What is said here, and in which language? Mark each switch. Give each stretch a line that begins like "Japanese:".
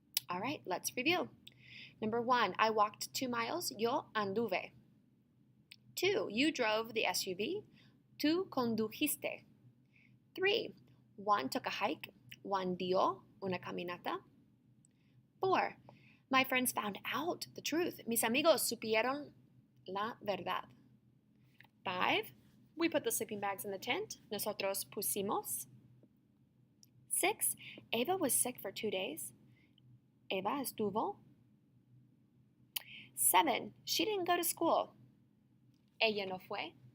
English: All right, let's review. Number 1, I walked 2 miles. Yo anduve. 2, you drove the SUV. Tú condujiste. 3, Juan took a hike. Juan dio una caminata. 4, my friends found out the truth.
Spanish: Mis amigos supieron la verdad.
English: 5, we put the sleeping bags in the tent. Nosotros pusimos. 6, Eva was sick for 2 days. Eva estuvo. 7, she didn't go to school. Ella no fue.